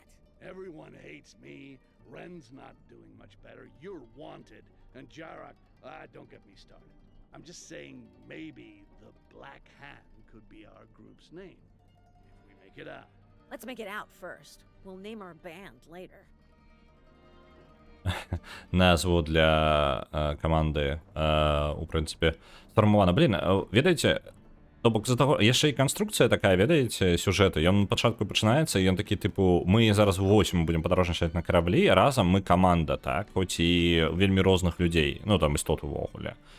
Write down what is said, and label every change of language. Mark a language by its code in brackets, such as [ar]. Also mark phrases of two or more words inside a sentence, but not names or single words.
[en] Everyone hates me. Ren's not doing much better. You're wanted. And Jarak, don't get me started. I'm just saying maybe the Black Hand could be our group's name. If we make it out. Let's make it out first. We'll name our band later. [be] Назву для каманды у прынцыпе сфармавана. Блін, ведаеце, то бок з-за таго яшчэ і канструкцыя такая, ведаеце, сюжэта. Ён пачатку пачынаецца, ён такі тыпу мы зараз 8 будзем падарожнічаць на караблі, а разам мы каманда, так, хоць і вельмі розных людзей, ну там істот увогуле.